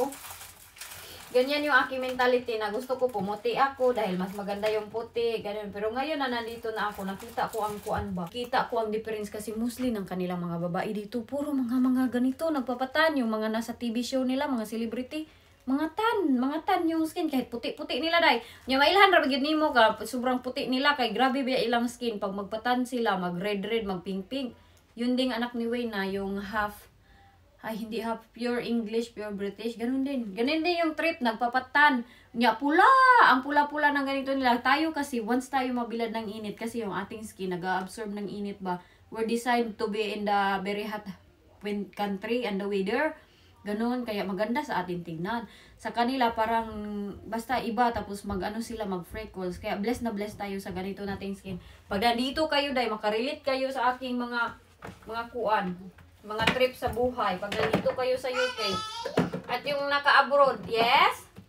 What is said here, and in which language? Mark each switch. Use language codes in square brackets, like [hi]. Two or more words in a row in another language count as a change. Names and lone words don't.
[tl] Ganyan yung aking mentality na gusto ko pumuti ako dahil mas maganda yung puti. Ganyan. Pero ngayon na nandito na ako, nakita ko ang Kita ko ang difference kasi mostly ng kanilang mga babae dito. Puro mga ganito, nagpapatan. Yung mga nasa TV show nila, mga celebrity. Mga tan yung skin kahit puti-puti nila dai. [ceb] Nya mailhan ra gyud nimo ka sobrang puti nila kay grabe ba ilang skin pag magpatan sila mag red mag pink. [tl] Yun ding anak ni Wayne na yung hindi [en] half pure English, pure British, [tl] ganun din. Ganun din yung trip nagpapatan. Nya pula, ang pula-pula ng ganito nila. Tayo kasi once tayo mabilad ng init kasi yung ating skin nag-absorb ng init ba. [en] We're designed to be in the very hot country and the weather. [tl] Ganun, kaya maganda sa atin tingnan. Sa kanila parang basta iba tapos sila mag freckles. Kaya blessed na blessed tayo sa ganito nating skin. Pag nandito kayo dahil makarelate kayo sa aking mga trip sa buhay. Pag nandito kayo sa UK at yung naka-abroad, yes?